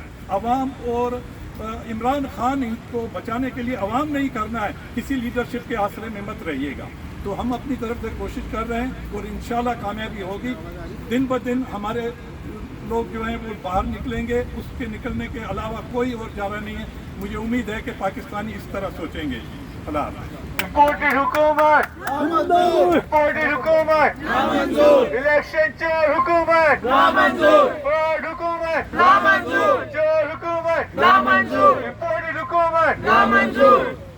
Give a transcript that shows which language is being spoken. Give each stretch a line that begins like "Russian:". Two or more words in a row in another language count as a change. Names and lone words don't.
Urdu: عوام اور عمران خان کو بچانے کے لیے عوام نہیں کرنا ہے، کسی لیڈرشپ کے آسرے میں مت رہیےگا. تو ہم اپنی طرف سے کوشش کر رہے ہیں اور انشاءاللہ کامیابی ہوگی. دن بہ دن ہمارے لوگ جو ہیں وہ باہر نکلیں گے، اس کے نکلنے کے علاوہ کوئی اور چارہ نہیں ہے. مجھے امید ہے کہ پاکستانی اس طرح سوچیں گے. اللہ حافظ. Imported hukumat! Imported hukumat! Election chor hukumat! Fraud hukumat! چور حکومت! Imported حکومت!